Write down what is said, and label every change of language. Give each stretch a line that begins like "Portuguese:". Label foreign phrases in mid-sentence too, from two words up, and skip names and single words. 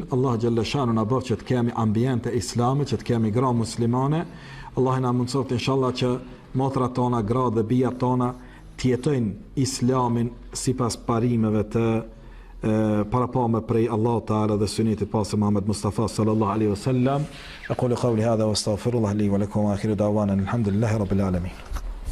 Albanian: Allah xhalla shanu na bëf që të kemi ambiente islame, që të kemi gra muslimane. Allah na mundsoft inshallah që motrat tona, gra dhe bija tona të jetojnë islamin sipas parimeve të parapame prej Allah Ta'ala dhe sunetit pasë Muhammed Mustafa
Arabic: صلى الله عليه وسلم. أقول قولي هذا وأستغفر الله لي ولكم وآخر دعوانا الحمد لله رب العالمين.